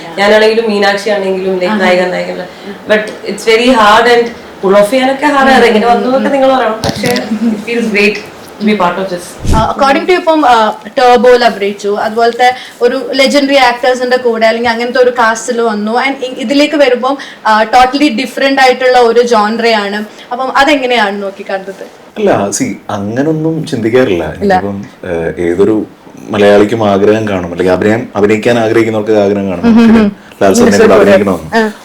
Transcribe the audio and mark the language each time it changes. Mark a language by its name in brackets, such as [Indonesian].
[Malayalam] ഞാനാണെങ്കിലും മീനാക്ഷി ആണെങ്കിലും [English] like നായിക but it's very hard and pull off [Malayalam] ചെയ്യാനൊക്കെ [English] Hard. [Malayalam] അതെങ്ങനെ വന്നു എന്നൊക്കെ നിങ്ങൾ പറയണം. [English] പക്ഷേ it feels great to be part of this. According to [Malayalam] ഇപ്പം ടർബോയിൽ അഭിനയിച്ചു, അതുപോലത്തെ ഒരു ലെജൻഡറി ആക്ടേഴ്സിന്റെ കൂടെ അല്ലെങ്കിൽ അങ്ങനത്തെ ഒരു കാസ്റ്റിൽ വന്നു. ആൻഡ് ഇതിലേക്ക് വരുമ്പം ടോട്ടലി ഡിഫറെന്റ് ആയിട്ടുള്ള ഒരു ജോൺറയാണ്. അപ്പം അതെങ്ങനെയാണ് നോക്കി കണ്ടത്? അല്ല, അങ്ങനൊന്നും ചിന്തിക്കാറില്ല. ഇപ്പം ഏതൊരു മലയാളിക്കും ആഗ്രഹം കാണും, അല്ലെങ്കിൽ അഭിനയിക്കാൻ ആഗ്രഹിക്കുന്നവർക്ക് ആഗ്രഹം കാണും ലാൽ സാറിനെ കൂടെ അഭിനയിക്കണമെന്ന്.